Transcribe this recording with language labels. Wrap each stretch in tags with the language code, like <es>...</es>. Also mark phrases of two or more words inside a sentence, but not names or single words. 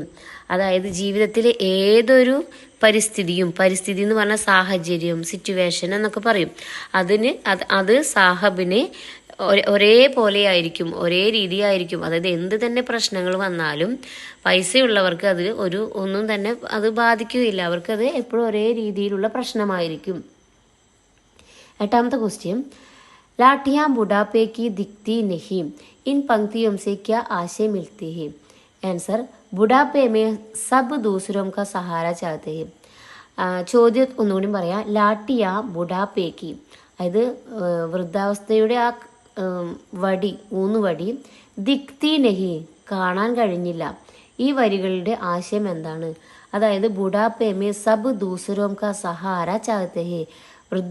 <ml>അതായത് ജീവിതത്തിലെ ഏതൊരു പരിസ്ഥിതിയും, പരിസ്ഥിതി എന്ന് പറഞ്ഞാൽ സാഹചര്യം, സിറ്റുവേഷൻ എന്നൊക്കെ പറയും, അത് സാഹബിനെ ഒരേപോലെ ആയിരിക്കും, ഒരേ രീതിയായിരിക്കും. അതായത് എന്ത് തന്നെ പ്രശ്നങ്ങൾ വന്നാലും പൈസയുള്ളവർക്ക് അത് ഒന്നും തന്നെ അത് ബാധിക്കുകയില്ല. അവർക്കത് എപ്പോഴും ഒരേ രീതിയിലുള്ള പ്രശ്നമായിരിക്കും. എട്ടാമത്തെ ക്വസ്റ്റ്യൻ,</ml> <hi>लाठियां बुढ़ापे की दिखती नहीं, इन पंक्तियों से क्या आशय मिलती है? आंसर बुढ़ापे में सब दूसरों का सहारा चाहते हैं.</hi> <ml>ചോദ്യം ഒന്നുകൂടി പറയാം.</ml> <hi>लाठियां बुढ़ापे की,</hi> <ml>അതായത് വൃദ്ധാവസ്ഥയുടെ ആ വടി, ഊന്നുവടി,</ml> <hi>दिखती नहीं,</hi> <ml>കാണാൻ കഴിഞ്ഞില്ല. ഈ വരികളുടെ ആശയം എന്താണ്?</ml> <hi>അതായത് बुढ़ापे में सब दूसरों का सहारा चाहते हैं.</hi>